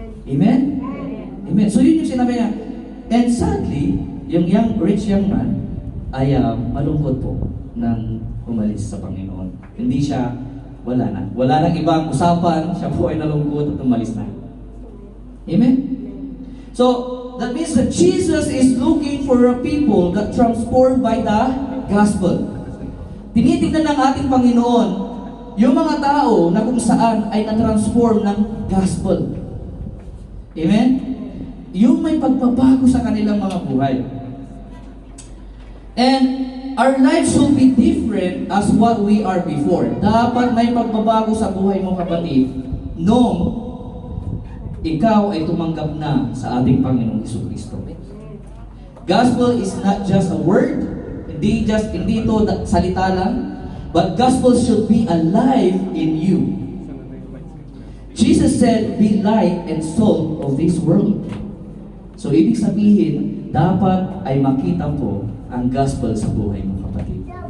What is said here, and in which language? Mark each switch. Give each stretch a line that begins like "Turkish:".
Filipino: Amen? Amen. So yun yung sinabi niya. And sadly, yung rich young man ay malungkot po nang umalis sa Panginoon. Hindi siya, wala na. Wala nang ibang usapan, siya po ay nalungkot at umalis na. Amen?
English: So, that means that Jesus is looking for a people that transformed by the gospel.
Filipino: Tinitignan ng ating Panginoon yung mga tao na kung saan ay na-transform ng gospel. Amen? Yung may pagbabago sa kanilang mga buhay.
English: And our lives should be different as what we are before.
Filipino: Dapat may pagbabago sa buhay mo, kapatid, noong ikaw ay tumanggap na sa ating Panginoong Jesucristo.
English: Gospel is not just a word, hindi ito salita lang, but gospel should be alive in you. Jesus said, be light and salt of this world.
Filipino: So ibig sabihin, dapat ay makita po ang gospel sa buhay mo, kapatid.